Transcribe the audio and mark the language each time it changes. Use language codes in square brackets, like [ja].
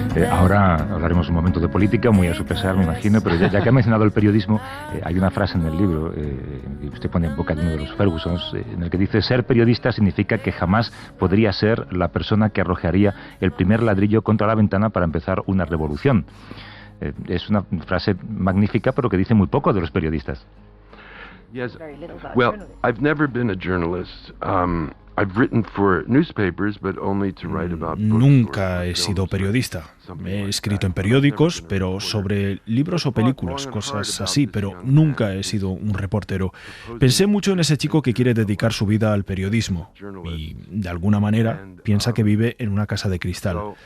[es] Ahora hablaremos un momento de política, muy a su pesar, me imagino, pero ya que ha mencionado el periodismo, hay una frase en el libro, que usted pone en boca de uno de los Fergusons, en el que dice: ser periodista significa que jamás podría ser la persona que arrojaría el primer ladrillo contra la ventana para empezar una revolución. Es una frase magnífica, pero que dice muy poco de los periodistas. [en] Yes. Well, I've never been a journalist. I've written for newspapers, but only to write about books. [es] Nunca he sido periodista. He escrito en periódicos, pero sobre libros o películas, cosas así, pero nunca he sido un reportero. Pensé mucho en ese chico que quiere dedicar su vida al periodismo y, de alguna manera, piensa que vive en una casa de cristal.